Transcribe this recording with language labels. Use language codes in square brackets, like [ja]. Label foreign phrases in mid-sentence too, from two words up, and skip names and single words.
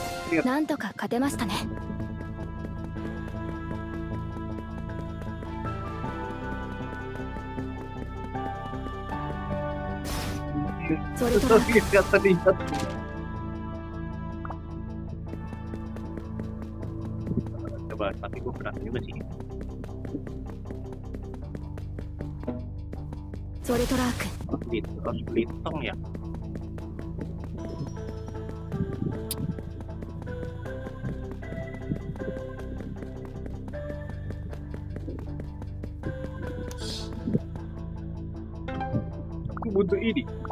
[ja] なんとか勝てましたね。それと [id] Lihat tadi lihat. Coba, tapi gue berat juga sih. [ja] それとラーク [id] Harus beli tong ya. Aku butuh ini.